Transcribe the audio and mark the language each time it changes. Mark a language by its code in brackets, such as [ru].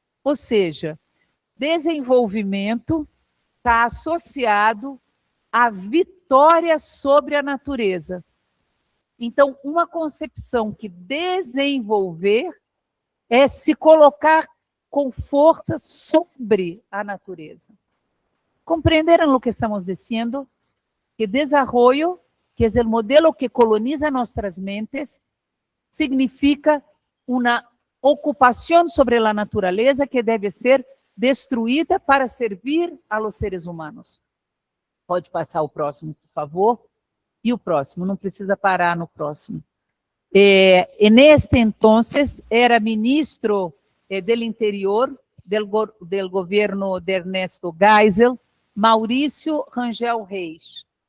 [pt] Ou seja, desenvolvimento está associado à vitória sobre a natureza. Então, uma concepção que desenvolver é se colocar com força sobre a natureza. [es] ¿Comprendieron lo que estamos diciendo? Que desarrollo, que es el modelo que coloniza nuestras mentes, significa una ocupación sobre la naturaleza que debe ser destruída para servir a los seres humanos. [pt] Pode passar o próximo, por favor. E o próximo, não precisa parar no próximo. [es] Neste entonces era ministro del Interior del governo de Ernesto Geisel, Maurício Rangel Reis.